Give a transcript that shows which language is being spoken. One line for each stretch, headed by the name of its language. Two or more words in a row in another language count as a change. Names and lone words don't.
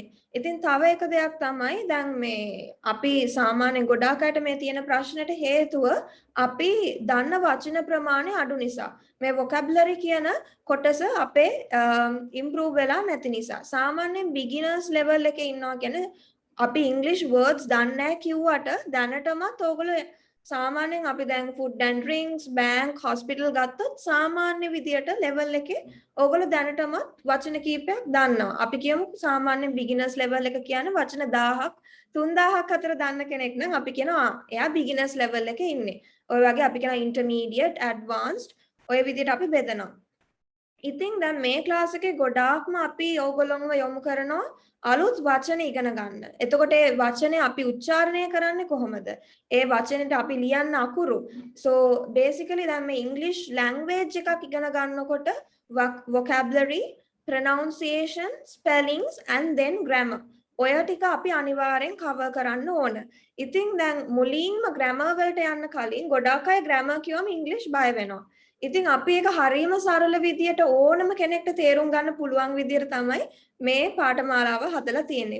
Sinhala: ඉතින් තව එක දෙයක් තමයි දැන් මේ අපි සාමාන්‍යයෙන් ගොඩාක් අයට මේ තියෙන ප්‍රශ්නෙට හේතුව අපි දන්න වචන ප්‍රමාණය අඩු නිසා. මේ vocabulary කියන කොටස අපේ improve වෙලා නැති නිසා. සාමාන්‍යයෙන්
English: beginners level
Sinhala: එකේ ඉන්නවා කියන්නේ අපි
English: English words
Sinhala: දන්නේ නැහැ කිව්වට දැනටමත් ඕගොල්ලෝ සාමාන්‍යයෙන් අපි දැන්
English: food and drinks, bank, hospital
Sinhala: ගත්තොත් සාමාන්‍ය විදියට level එකේ ඕගොල්ලෝ දැනටමත් වචන කීපයක් දන්නවා. අපි කියමු සාමාන්‍ය
English: beginners level
Sinhala: එක කියන්නේ වචන 1000ක් 3000ක් අතර දන්න කෙනෙක් නම් අපි කියනවා එයා
English: beginners level
Sinhala: එකේ ඉන්නේ. ඔය වගේ අපි කියනවා
English: intermediate, advanced
Sinhala: ඔය විදියට අපි බෙදනවා. ඉතින් දැන් මේ ක්ලාස් එකේ ගොඩාක්ම අපි ඕගොල්ලෝව යොමු කරනවා අලුත් වචන ඉගෙන ගන්න. එතකොට ඒ වචනේ අපි උච්චාරණය කරන්නේ කොහොමද? ඒ වචනෙට අපි ලියන්න අකුරු.
English: So basically
Sinhala: දැන් මේ
English: English language
Sinhala: එකක් ඉගෙන ගන්නකොට
English: vocabulary, pronunciation, spellings and then grammar.
Sinhala: ඔය ටික අපි අනිවාර්යෙන් cover කරන්න ඕන. ඉතින් දැන් මුලින්ම grammar වලට යන්න කලින් ගොඩාක් අය grammar කියවම English බය වෙනවා. ඉතින් අපි ඒක හරියම සරල විදියට ඕනම කෙනෙක්ට තේරුම් ගන්න පුළුවන් විදියට තමයි මේ පාඨමාලාව හදලා තියෙන්නේ.